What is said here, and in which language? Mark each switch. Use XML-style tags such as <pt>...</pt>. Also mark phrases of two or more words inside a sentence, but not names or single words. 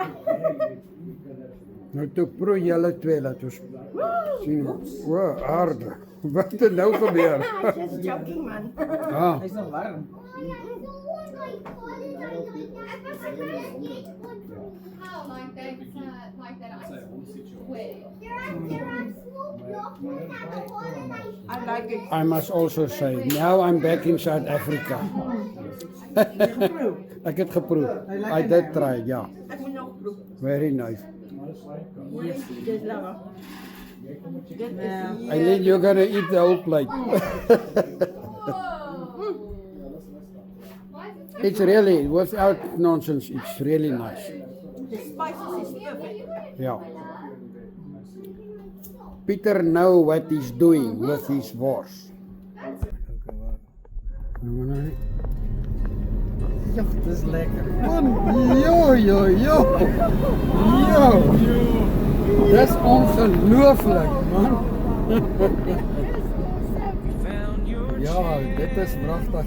<af>Nou toe proe julle twee laat ons sien. O, aarde. Wat het nou gebeur?</af> <en>Just joking man. Ah,</en> <af>Hy's nog warm.</af> <en>I like it. I must also say, now I'm back in South Africa.</en> <af>Ek het geproe.</af> <en>I did try,</en> <af>ja. Ek moet nog proef.</af> <en>Very nice.</en> <af>Dis lekker.</af> <en>And then you're gonna eat the whole plate. It's really, without nonsense, it's really nice. The spices is perfect.</en> <af>Ja.</af> <en>Peter know what he's doing with his wors.</en> <af>Ja, dis lekker. Man, jo. Dis ongelooflik, man. Ja, dit is pragtig.</af>